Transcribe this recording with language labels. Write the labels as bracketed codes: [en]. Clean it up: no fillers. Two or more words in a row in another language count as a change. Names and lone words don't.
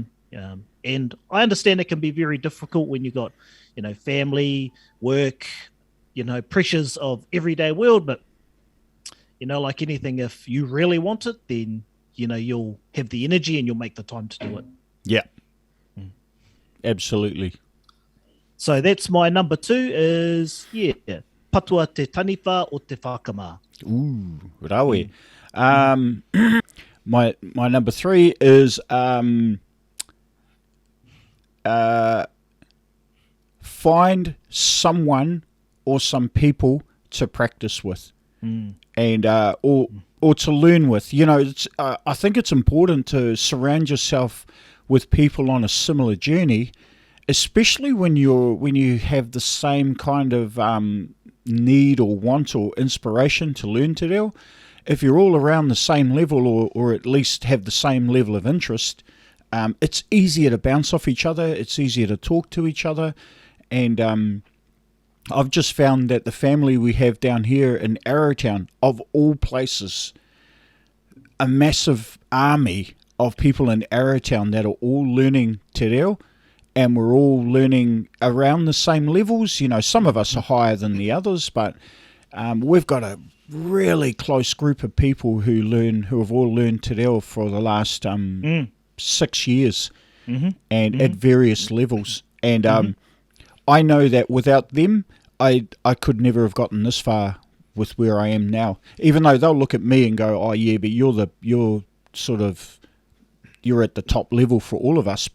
[en] And I understand it can be very difficult when you've got, family, work, pressures of everyday world. But, like anything, if you really want it, then, you'll have the energy and you'll make the time to do it. Yeah, absolutely. So that's my number 2 is, [mi] patua te taniwha o te whakamā. Ooh, rawe. [en] My number 3 is find someone or some people to practice with, and or to learn with. I think it's important to surround yourself with people on a similar journey, especially when you have the same kind of need or want or inspiration to learn [mi] te reo. [en] If you're all around the same level, or at least have the same level of interest, it's easier to bounce off each other, it's easier to talk to each other. And I've just found that the family we have down here in Arrowtown, of all places, a massive army of people in Arrowtown that are all learning [mi] te reo, [en] and we're all learning around the same levels. Some of us are higher than the others, but we've got a really close group of people who have all learned [mi] te reo [en] for the last 6 years, and at various levels. And I know that without them, I could never have gotten this far with where I am now. Even though they'll look at me and go, "Oh yeah, but you're at the top level for all of us."